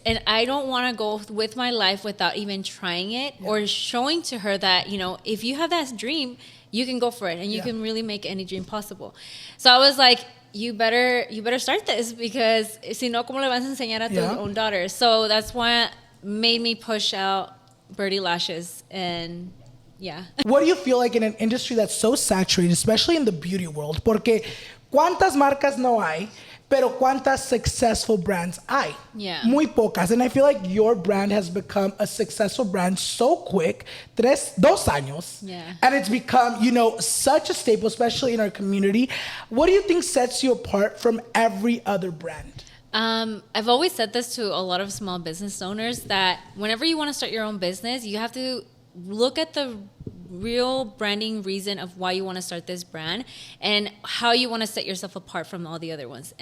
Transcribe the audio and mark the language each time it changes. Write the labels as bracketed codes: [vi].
[en] And I don't want to go with my life without even trying it or showing to her that, if you have that dream, you can go for it and you can really make any dream possible. So I was like, you better start this, because [es] si no, ¿cómo le vas a enseñar a tu [en] own daughter? So that's why it made me push out Birdy Lashes. And what do you feel like in an industry that's so saturated, especially in the beauty world? [es] Porque ¿cuántas marcas no hay? Pero ¿cuántas [en] successful brands [es] hay? [en] Yeah. [es] Muy pocas. [en] And I feel like your brand has become a successful brand so quick. [es] 2 años. [en] Yeah. And it's become, such a staple, especially in our community. What do you think sets you apart from every other brand? I've always said this to a lot of small business owners, that whenever you want to start your own business, you have to look at the real branding reason of why you want to start this brand and how you want to set yourself apart from all the other ones.